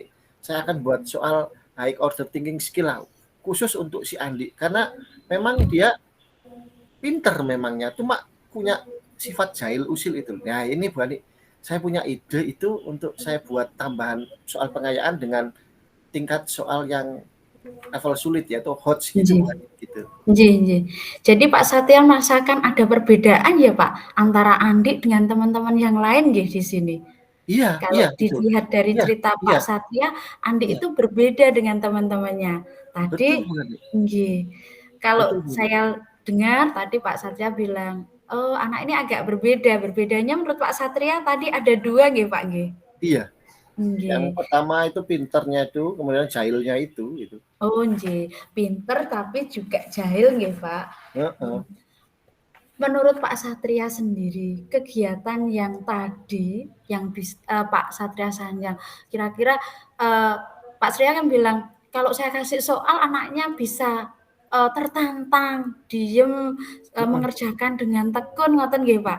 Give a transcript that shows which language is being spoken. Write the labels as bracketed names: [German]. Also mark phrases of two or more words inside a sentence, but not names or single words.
[Indonesian] Saya akan buat soal [English] high order thinking skill [Indonesian] lah, khusus untuk si Andi karena memang dia pinter memangnya, cuma punya sifat jahil usil itu. Nah ini Bu Ani, saya punya ide itu untuk saya buat tambahan soal pengayaan dengan tingkat soal yang level sulit yaitu HOTS gitu Nggih. Bu Ani, gitu. Nggih nggih. Jadi Pak Satria merasakan ada perbedaan ya, Pak, antara Andi dengan teman-teman yang lain nggih di sini? Iya Kalau iya betul. dilihat dari Iya cerita iya Pak Satria, Andi iya, itu berbeda dengan teman-temannya. betul Tadi Bu Ani, nggih, kalau betul Bu Ani. saya dengar tadi Pak Satria bilang, oh anak ini agak berbeda. Berbedanya menurut Pak Satria tadi ada 2 nggih Pak nggih? Iya. Yang Nggih. pertama itu pinternya itu, kemudian jahilnya itu, gitu. Oh nggih, pinter tapi juga jahil nggih Pak. Heeh. Menurut Pak Satria sendiri, kegiatan yang tadi yang Pak Satria Sanjang, kira-kira Pak Satria kan bilang kalau saya kasih soal anaknya bisa tertantang, diem, mengerjakan dengan tekun, [Javanese] ngoten nggih [Indonesian] Pak.